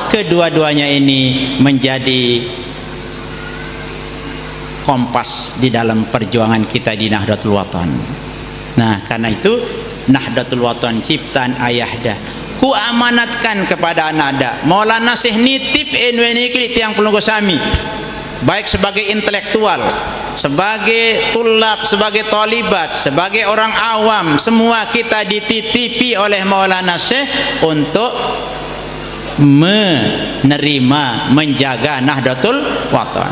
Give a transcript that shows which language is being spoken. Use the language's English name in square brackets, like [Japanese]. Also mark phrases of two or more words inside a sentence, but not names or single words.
[Indonesian] Kedua-duanya ini menjadi kompas di dalam perjuangan kita di Nahdlatul Wathon. Nah, karena itu Nahdlatul Wathon ciptaan ayahda ku amanatkan kepada anakda. [Sasak] Maulana Syekh nitip NW tiang pelunggu sami, [Indonesian] baik sebagai intelektual, sebagai tulab, sebagai talibat, sebagai orang awam, semua kita dititipi oleh Maulana Syekh untuk menerima, menjaga Nahdlatul Wathon.